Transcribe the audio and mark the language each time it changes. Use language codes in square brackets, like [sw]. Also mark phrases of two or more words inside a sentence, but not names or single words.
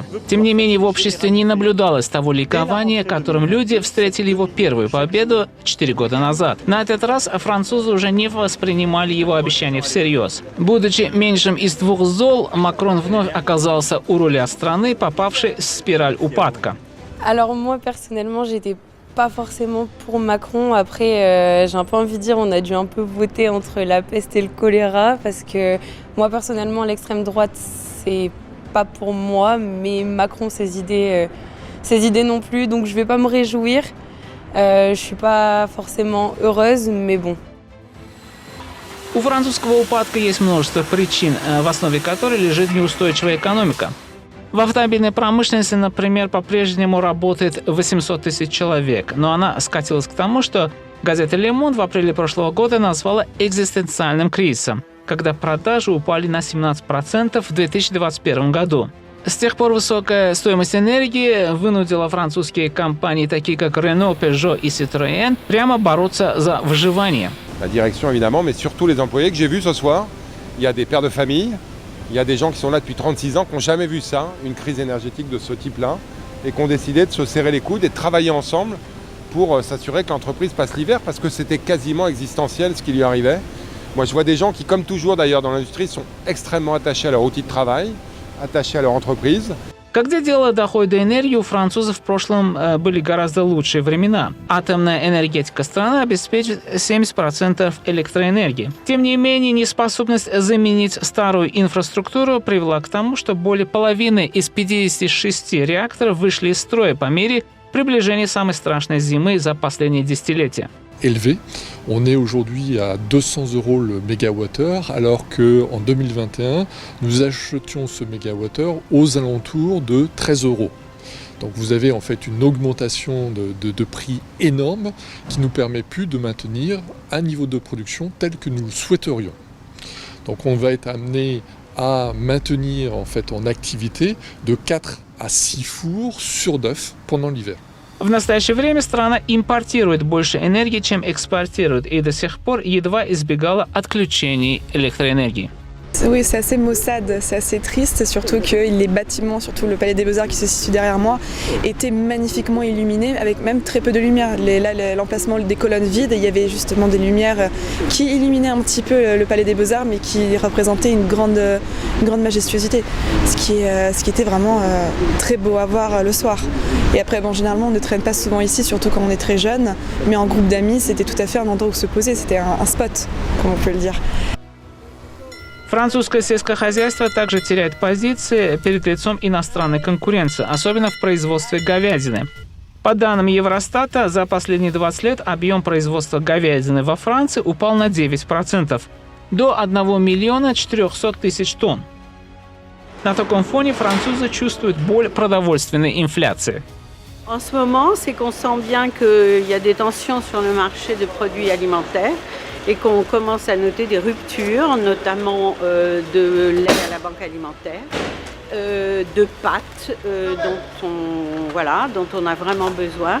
[ru] Тем не менее, в обществе не наблюдалось того ликования, которым люди встретили его первую победу 4 года назад. На этот раз французы уже не воспринимали его обещания всерьез. Будучи меньшим из двух зол, Макрон вновь оказался у руля страны, попавшей в спираль упадка. [fr] Alors moi personnellement, j'étais pas forcément pour Macron. Après, j'ai un peu envie de dire, on a dû un peu voter entre la peste et le choléra parce que moi personnellement, l'extrême droite, c'est pas pour moi, mais Macron, ses idées non plus. Donc je vais pas me réjouir. Je suis pas forcément heureuse, mais bon. [ru] У французского упадка есть множество причин, в основе которой лежит неустойчивая экономика. В автомобильной промышленности, например, по-прежнему работает 800 тысяч человек, но она скатилась к тому, что газета «Le Monde» в апреле прошлого года назвала экзистенциальным кризисом, когда продажи упали на 17% в 2021 году. С тех пор высокая стоимость энергии вынудила французские компании, такие как Renault, Peugeot и Citroën, прямо бороться за выживание. [fr] La direction évidemment, mais surtout les employés que j'ai vus ce soir. Il y a des pères de famille. Il y a des gens qui sont là depuis 36 ans, qui n'ont jamais vu ça, une crise énergétique de ce type-là, et qui ont décidé de se serrer les coudes et de travailler ensemble pour s'assurer que l'entreprise passe l'hiver, parce que c'était quasiment existentiel ce qui lui arrivait. Moi, je vois des gens qui, comme toujours d'ailleurs dans l'industrie, sont extrêmement attachés à leur outil de travail, attachés à leur entreprise. [ru] Когда дело доходит до энергии, у французов в прошлом были гораздо лучшие времена. Атомная энергетика страны обеспечивает 70% электроэнергии. Тем не менее, неспособность заменить старую инфраструктуру привела к тому, что более половины из 56 реакторов вышли из строя по мере приближения самой страшной зимы за последние десятилетия. [fr] Élevé. On est aujourd'hui à 200 € le mégawattheure, alors qu'en 2021, nous achetions ce mégawattheure aux alentours de 13 €. Donc vous avez en fait une augmentation de prix énorme qui nous permet plus de maintenir un niveau de production tel que nous le souhaiterions. Donc on va être amené à maintenir en fait en activité de 4 à 6 fours sur 9 pendant l'hiver. [ru] В настоящее время страна импортирует больше энергии, чем экспортирует, и до сих пор едва избегала отключений электроэнергии. [fr] Oui, c'est assez maussade, c'est assez triste, surtout que les bâtiments, surtout le Palais des Beaux-Arts qui se situe derrière moi, étaient magnifiquement illuminés avec même très peu de lumière. Là, l'emplacement des colonnes vides, il y avait justement des lumières qui illuminaient un petit peu le Palais des Beaux-Arts, mais qui représentaient une grande majestuosité, ce qui était vraiment très beau à voir le soir. Et après, bon, généralement, on ne traîne pas souvent ici, surtout quand on est très jeune, mais en groupe d'amis, c'était tout à fait un endroit où se poser, c'était un spot, comme on peut le dire. [ru] Французское сельское хозяйство также теряет позиции перед лицом иностранной конкуренции, особенно в производстве говядины. По данным Евростата, за последние 20 лет объем производства говядины во Франции упал на 9%, до 1 миллиона 400 тысяч тонн. На таком фоне французы чувствуют боль продовольственной инфляции. [fr] En ce moment, c'est qu'on sent bien qu'il y a des tensions sur le marché de produits alimentaires et qu'on commence à noter des ruptures, notamment de lait à la banque alimentaire, de pâtes dont on a vraiment besoin.